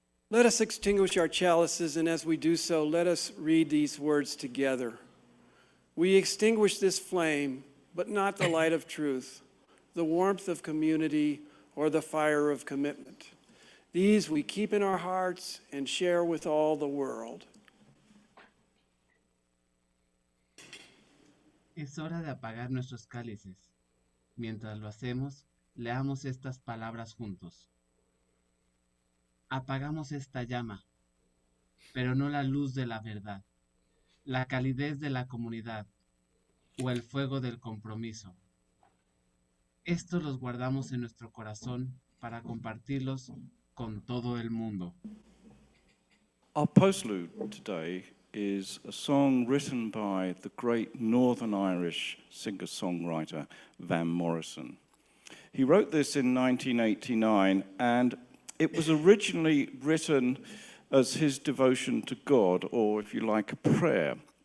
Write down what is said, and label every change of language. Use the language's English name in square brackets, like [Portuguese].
[English] Let us extinguish our chalices, and as we do so, let us read these words together. We extinguish this flame, but not the light of truth, the warmth of community, or the fire of commitment. These we keep in our hearts and share with all the world. [Spanish] Es hora de apagar nuestros cálices. Mientras lo hacemos, leamos estas palabras juntos. Apagamos esta llama, pero no la luz de la verdad, la calidez de la comunidad o el fuego del compromiso. Estos los guardamos en nuestro corazón para compartirlos con todo el mundo. [English] Our postlude today is a song written by the great Northern Irish singer-songwriter Van Morrison. He wrote this in 1989, and it was originally written as his devotion to God, or if you like, a prayer.